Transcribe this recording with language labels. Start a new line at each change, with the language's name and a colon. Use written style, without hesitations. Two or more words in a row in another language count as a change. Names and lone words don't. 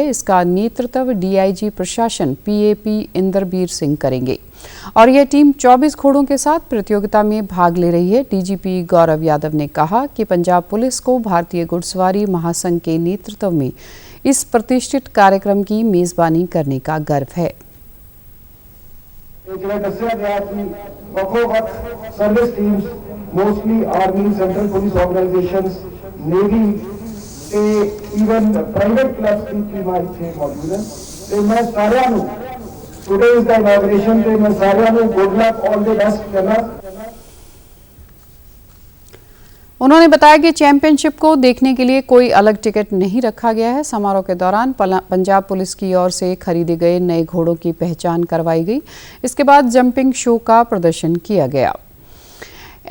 Hindi: इसका नेतृत्व डीआईजी प्रशासन पीएपी इंदरबीर सिंह करेंगे और यह टीम 24 घोड़ों के साथ प्रतियोगिता में भाग ले रही है। डीजीपी गौरव यादव ने कहा कि पंजाब पुलिस को भारतीय घुड़सवारी महासंघ के नेतृत्व में इस प्रतिष्ठित कार्यक्रम की मेजबानी करने का गर्व है।
English: mostly army, central police organizations, navy ਤੇ even private clubs
Punjabi: ਦੀ ਟੀਮਾਂ ਇੱਥੇ ਮੌਜੂਦ ਹਨ ਤੇ ਮੈਂ ਸਾਰਿਆਂ ਨੂੰ
English: today is the inauguration
Punjabi: ਤੇ ਮੈਂ ਸਾਰਿਆਂ ਨੂੰ
English: good luck, all the best कहना।
Hindi: उन्होंने बताया कि चैंपियनशिप को देखने के लिए कोई अलग टिकट नहीं रखा गया है। समारोह के दौरान पंजाब पुलिस की ओर से खरीदे गए नए घोड़ों की पहचान करवाई गई। इसके बाद जंपिंग शो का प्रदर्शन किया गया।